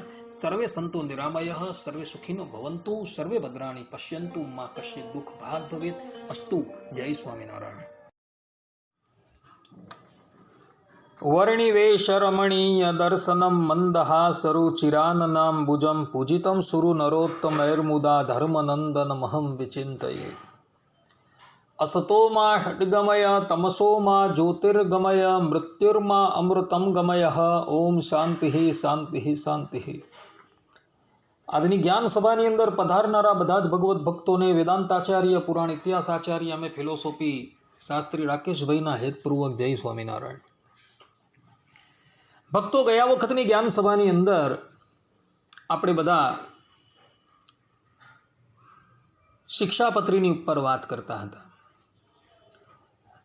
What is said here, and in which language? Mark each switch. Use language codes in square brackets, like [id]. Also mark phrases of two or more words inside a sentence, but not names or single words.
[sa] સર્વે સંતો નિરામયઃ, સર્વે સુખીનો ભવંતુ, સર્વે ભદ્રાણી પશ્યંતુ, મા કશ્ચિત દુઃખ ભાગ ભવેત. અસ્તુ. જય સ્વામિનારાયણ. વર્ણિવેશરમણીય દર્શનમ મંદહાસરુચિરાનનાંબુજં પૂજિतं સુરુ નરોત્તમૈર્મુદા ધર્મનંદનમહં વિચિંતયે. असतो मा षड्गमय तमसो मा ज्योतिर्गमय मृत्युर्मा अमृतं गमय. ओम शांति शांति शांति. [gu] આજની જ્ઞાન સભાની અંદર પધારનારા બધા જ ભગવત ભક્તોને વેદાંતાચાર્ય, પુરાણ ઇતિહાસ આચાર્ય અમે ફિલોસોફી શાસ્ત્રી રાકેશભાઈના હેતપૂર્વક જય સ્વામિનારાયણ. ભક્તો, ગયા વખતની જ્ઞાન સભાની અંદર આપણે બધા શિક્ષાપત્રીની ઉપર વાત કરતા હતા.